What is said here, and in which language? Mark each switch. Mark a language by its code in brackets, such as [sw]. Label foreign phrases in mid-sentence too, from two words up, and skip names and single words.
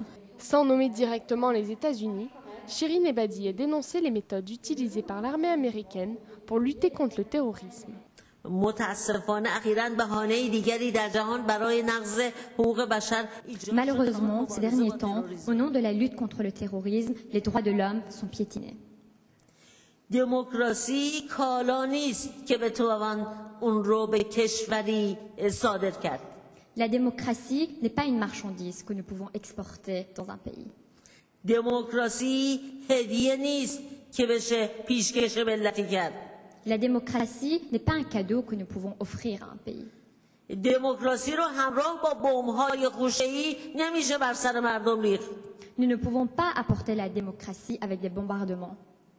[fr] Sans nommer directement les États-Unis, Shirin Ebadi a dénoncé les méthodes utilisées par l'armée américaine pour lutter contre le terrorisme. Malheureusement, ces derniers temps, au nom de la lutte contre le terrorisme, les droits de l'homme sont piétinés. [fa] دموکراسی کالا نیست که بتوان اون رو به کشوری صادر کرد. [fr] La démocratie n'est pas une marchandise que nous pouvons exporter dans un pays. [fa] دموکراسی هدیه نیست که بشه پیشکش ملتی کرد. [fr] La démocratie n'est pas un cadeau que nous pouvons offrir à un pays. [fa] دموکراسی رو همراه با بمب‌های خوشه‌ای نمیشه بر سر مردم ریخت. [fr] Nous ne pouvons pas apporter la démocratie avec des bombardements.